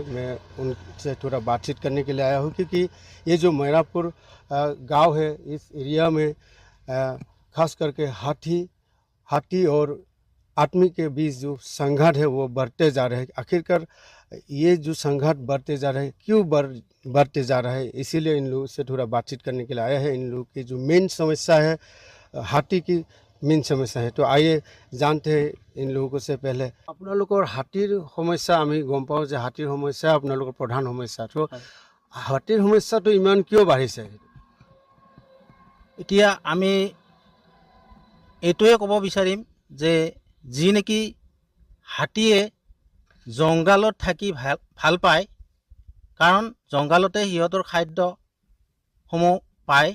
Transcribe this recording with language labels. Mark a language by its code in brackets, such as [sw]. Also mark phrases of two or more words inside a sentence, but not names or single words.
[hi] मैं उनसे थोड़ा बातचीत करने के लिए आया हूं, क्योंकि ये जो मैरापुर गांव है, इस एरिया में खास करके हाथी और आदमी के बीच जो संघर्ष है वो बढ़ते जा रहे हैं। आखिरकार ये जो संघर्ष बढ़ते जा रहे हैं, क्यों बढ़ते जा रहा है, इसीलिए इन लोगों से थोड़ा बातचीत करने के लिए आया है। इन लोगों की जो मेन समस्या है, हाथी की मेन समस्या है। तो आइए जानते हैं इन लोगों से। [as] पहले আপোনালোকৰ হাতীৰ সমস্যা আমি গম পাওঁ যে হাতীৰ সমস্যা আপোনালোকৰ প্ৰধান সমস্যা। তো হাতীৰ সমস্যাটো ইমান কিয় বাঢ়িছে? এতিয়া আমি এইটোৱে ক'ব বিচাৰিম যে যি নেকি হাতীয়ে জংঘলত থাকি ভাল পায়, কাৰণ জংঘলতে সিহঁতৰ খাদ্যসমূহ পায়।